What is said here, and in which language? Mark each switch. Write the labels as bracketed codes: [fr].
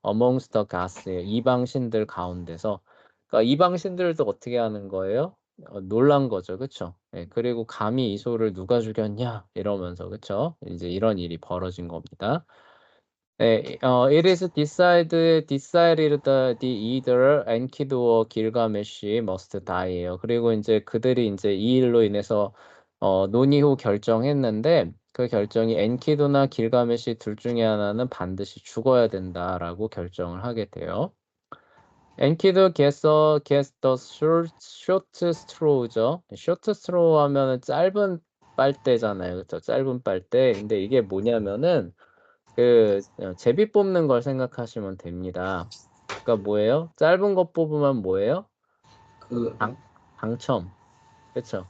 [en] amongst the gods [ko] 이방신들 가운데서. 그러니까 이방신들도 어떻게 하는 거예요? 놀란 거죠. 그쵸? 그리고 감히 이 소를 누가 죽였냐 이러면서 그쵸? 이제 이런 일이 벌어진 겁니다. [en] it is decided that either Enkidu or Gilgamesh must die예요. [ko] 그리고 이제 그들이 이제 이 일로 인해서 논의 후 결정했는데 그 결정이 엔키두나 길가메시 둘 중에 하나는 반드시 죽어야 된다라고 결정을 하게 돼요. [en] 엔키두 gets the short straw죠. short straw [ko] 하면은 짧은 빨대잖아요. 그렇죠? 짧은 빨대. 근데 이게 뭐냐면은 제비 뽑는 걸 생각하시면 됩니다. 그러니까 뭐예요? 짧은 거 뽑으면 뭐예요? 그 당첨. 그렇죠?